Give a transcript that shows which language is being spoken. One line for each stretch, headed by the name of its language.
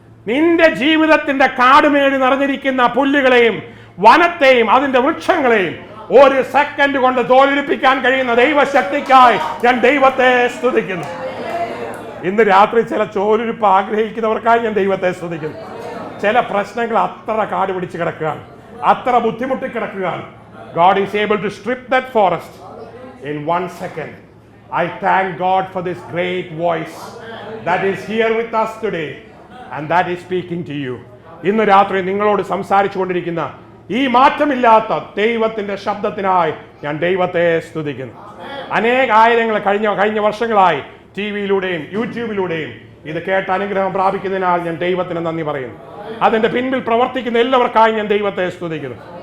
Malayalam: നിന്റെ ജീവിതത്തിന്റെ കാടുമേടി നിറഞ്ഞിരിക്കുന്ന പുല്ലുകളെയും വനത്തെയും അതിന്റെ വൃക്ഷങ്ങളെയും ഒരു സെക്കൻഡ് കൊണ്ട് തോലുരിപ്പിക്കാൻ കഴിയുന്ന ദൈവശക്തിക്കായി ഞാൻ ദൈവത്തെ സ്തുതിക്കുന്നു. ഇന്ന് രാത്രി ചില ചോലുരിപ്പ് ആഗ്രഹിക്കുന്നവർക്കായി ഞാൻ ദൈവത്തെ സ്തുതിക്കുന്നു. ചില പ്രശ്നങ്ങൾ അത്ര കാട് പിടിച്ച് കിടക്കുകയാണ്, അത്ര ബുദ്ധിമുട്ടി കിടക്കുകയാണ്.
English: God is able to strip that forest in 1 second. I thank God for this great voice that is here with us today and that is speaking to you.
Malayalam: ഇന്ന് രാത്രി നിങ്ങളോട് സംസാരിച്ചു കൊണ്ടിരിക്കുന്ന ഈ മാറ്റമില്ലാത്ത ദൈവത്തിന്റെ ശബ്ദത്തിനായി ഞാൻ ദൈവത്തെ സ്തുതിക്കുന്നു. ആയിരങ്ങൾ കഴിഞ്ഞ വർഷങ്ങളായി ടിവിയിലൂടെയും യൂട്യൂബിലൂടെയും ഇത് കേട്ട് അനുഗ്രഹം പ്രാപിക്കുന്നതിനാൽ ഞാൻ ദൈവത്തിന് നന്ദി പറയുന്നു. അതിന്റെ പിൻപിൽ പ്രവർത്തിക്കുന്ന എല്ലാവർക്കായി ഞാൻ ദൈവത്തെ സ്തുതിക്കുന്നു.